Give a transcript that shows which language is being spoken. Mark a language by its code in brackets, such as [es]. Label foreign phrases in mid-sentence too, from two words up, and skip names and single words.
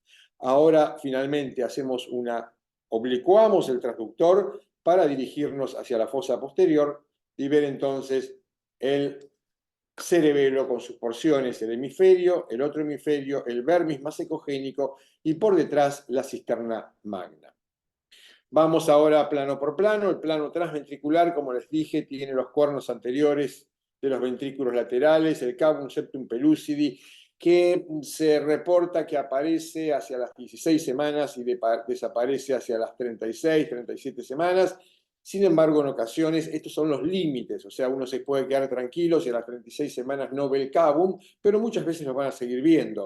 [es] Ahora, finalmente, oblicuamos el transductor para dirigirnos hacia la fosa posterior y ver entonces el cerebelo con sus porciones, el hemisferio, el otro hemisferio, el vermis más ecogénico y por detrás la cisterna magna. Vamos ahora plano por plano. El plano transventricular, como les dije, tiene los cuernos anteriores de los ventrículos laterales, el cavum septum pellucidi, que se reporta que aparece hacia las 16 semanas y desaparece hacia las 36, 37 semanas. Sin embargo, en ocasiones estos son los límites, o sea, uno se puede quedar tranquilo si a las 36 semanas no ve el cavum, pero muchas veces lo van a seguir viendo.